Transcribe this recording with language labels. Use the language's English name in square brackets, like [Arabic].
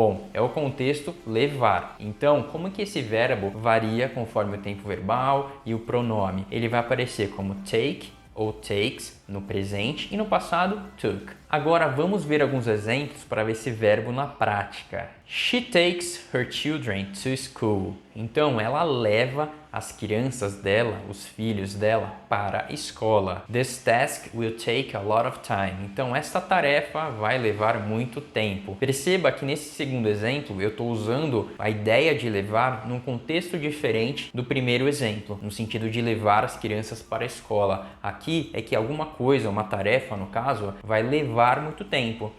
[Portuguese] Bom, é o contexto levar. Então, como que esse verbo varia conforme o tempo verbal e o pronome? Ele vai aparecer como take ou takes no presente e no passado took. Agora vamos ver alguns exemplos para ver esse verbo na prática. [English] She takes her children to school. [Portuguese] Então ela leva as crianças dela, os filhos dela, para a escola. [English] This task will take a lot of time. [Portuguese] Então essa tarefa vai levar muito tempo. Perceba que nesse segundo exemplo eu estou usando a ideia de levar num contexto diferente do primeiro exemplo, no sentido de levar as crianças para a escola. Aqui é que alguma coisa, uma tarefa no caso, vai levar muito tempo.